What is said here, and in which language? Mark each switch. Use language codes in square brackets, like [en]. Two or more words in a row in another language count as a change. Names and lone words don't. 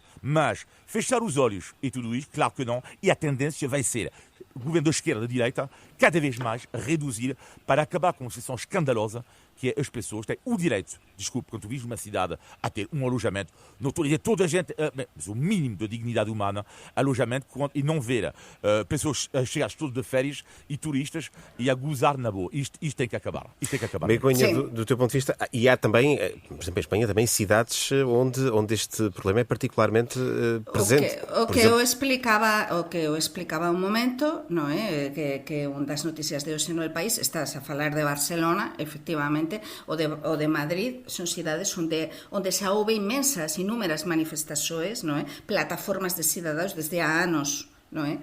[pt] Mas fechar os olhos e tudo isto, claro que não. E a tendência vai ser o governo da esquerda e da direita cada vez mais reduzir para acabar com uma situação escandalosa que é as pessoas têm o direito, quando vives numa cidade, a ter um alojamento, não estou a dizer toda a gente, mas o mínimo de dignidade humana, alojamento, e não ver pessoas a chegar todos de férias e turistas e a gozar na boa. Isto tem que acabar. Isto tem que acabar. Begonha, do teu ponto de vista, e há também, por exemplo, em Espanha, também cidades onde este problema é particularmente presente. [gl] O que eu explicaba un momento, non é? Que un das noticias de hoxe no El País, estás a falar de Barcelona, efectivamente, o de Madrid, son cidades onde se houve [pt] inúmeras manifestações, [gl] non é? Plataformas de cidadaos desde há anos, non é?